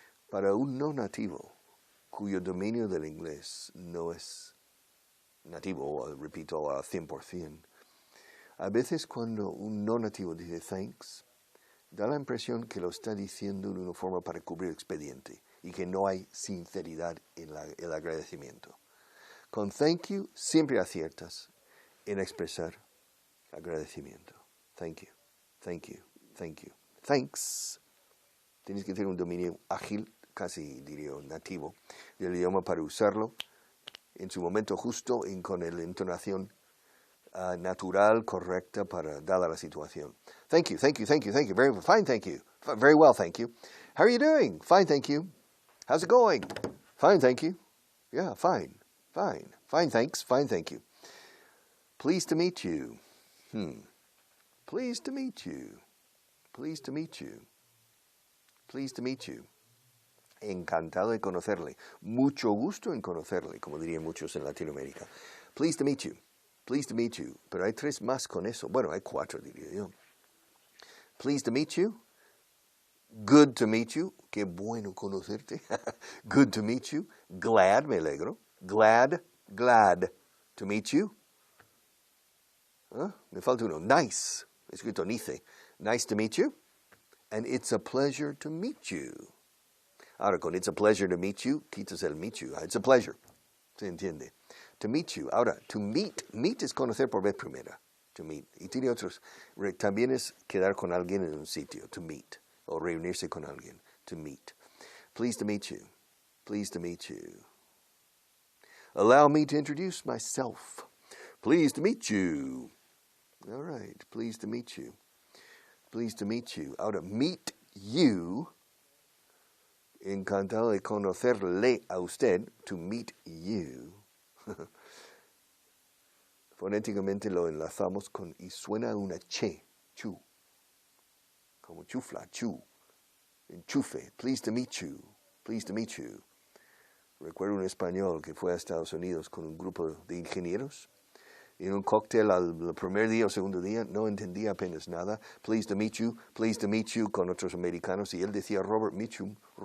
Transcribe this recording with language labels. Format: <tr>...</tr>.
<es>Para un no nativo cuyo dominio del inglés no es nativo, repito, a 100%, a veces cuando un no nativo dice thanks, da la impresión que lo está diciendo de una forma para cubrir expediente y que no hay sinceridad en el agradecimiento. Con</es> <en>thank you</en> <es>siempre aciertas en expresar agradecimiento.</es> <en>Thank you, thank you, thank you. Thanks.</en> <es>Tienes que tener un dominio ágil, casi diría nativo, del idioma para usarlo en su momento justo y con la entonación natural, correcta, dada la situación.</es> <en>Thank you, thank you, thank you, thank you. Very fine, thank you. Very well, thank you. How are you doing? Fine, thank you. How's it going? Fine, thank you. Yeah, fine, fine. Fine, thanks, fine, thank you. Pleased to meet you. Pleased to meet you. Pleased to meet you. Pleased to meet you.</en> <es>Encantado de conocerle. Mucho gusto en conocerle, como dirían muchos en Latinoamérica.</es> <en>Pleased to meet you. Pleased to meet you.</en> <es>Pero hay 3 más con eso. Bueno, hay 4, diría yo.</es> <en>Pleased to meet you. Good to meet you.</en> <es>Qué bueno conocerte.</es> <en>Good to meet you.</en> <es>Glad, me alegro.</es> <en>Glad to meet you.</en> <es>Me falta uno.</es> <en>Nice.</en> <es>Escrito</es> <en>nice. Nice to meet you. And it's a pleasure to meet you.</en> <es>Ahora, con</es> <en>it's a pleasure to meet you,</en> <es>quitas el</es> <en>meet you. It's a pleasure.</en> <es>¿Se entiende?</es> <en>To meet you.</en> <es>Ahora,</es> <en>to meet.</en> <es>Meet es conocer por vez primera.</es> <en>To meet.</en> <es>Y tiene otros. También es quedar con alguien en un sitio.</es> <en>To meet.</en> <es>O reunirse con alguien.</es> <en>To meet. Pleased to meet you. Pleased to meet you. Allow me to introduce myself. Pleased to meet you. All right. Pleased to meet you. Pleased to meet you.</en> <es>Ahora, meet you. Encantado de conocerle a usted.</es> <en>To meet you.</en> <es>Fonéticamente lo enlazamos con y suena una che, chu, como chufla, chu, enchufe.</es> <en>Pleased to meet you, pleased to meet you.</en> <es>Recuerdo un español que fue a Estados Unidos con un grupo de ingenieros y en un cóctel al primer día o segundo día no entendía apenas nada.</es> <en>Pleased to meet you</en> <es>con otros americanos y él decía Robert Mitchum.</es>